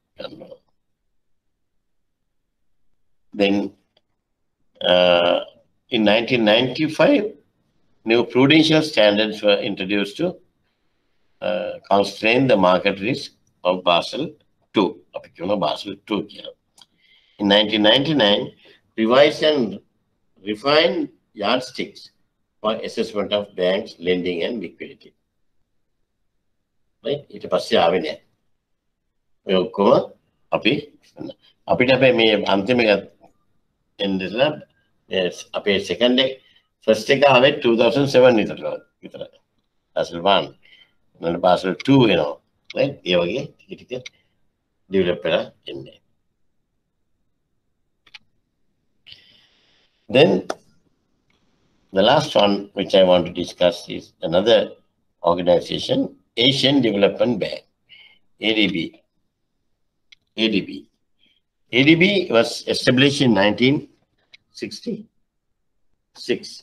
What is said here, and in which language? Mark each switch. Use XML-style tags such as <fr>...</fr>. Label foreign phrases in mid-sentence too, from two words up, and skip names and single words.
<en>Then in 1995, new prudential standards were introduced to constrain the market risk of Basel II. Basel II. In 1999, revise and refine yardsticks for assessment of banks, lending and liquidity. Right?</en> <si>ඊට පස්සේ ආවේ නැහැ. ඔය ඔක්කොම අපි අපිට අපේ මේ අන්තිම එක එන්දලා අපේ second එක first එක ආවේ 2007 විතර.</si> <en>Basel 1 and Basel 2 right?</en> <si>ඒ වගේ ටික develop වෙලා එන්නේ.</si> <en>Then the last one which I want to discuss is another organization, Asian Development Bank, ADB. ADB was established in 1966.</en>